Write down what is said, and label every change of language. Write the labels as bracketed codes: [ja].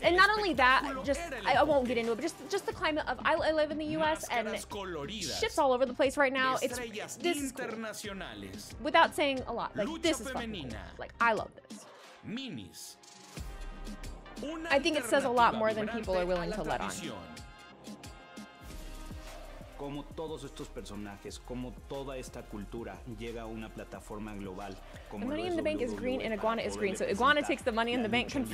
[en] And not only that, just I won't get into it, but just the climate of I live in the US, and shit's all over the place right now. This is cool. Without saying a lot, like, this is fucking cool. Like, I love this. I think it says a lot more than people are willing to let on. [es] Como todos estos personajes, como toda esta cultura llega a una plataforma global. [en] The Money in the Bank is green and Iguana is green, so Iguana takes the Money in the Bank.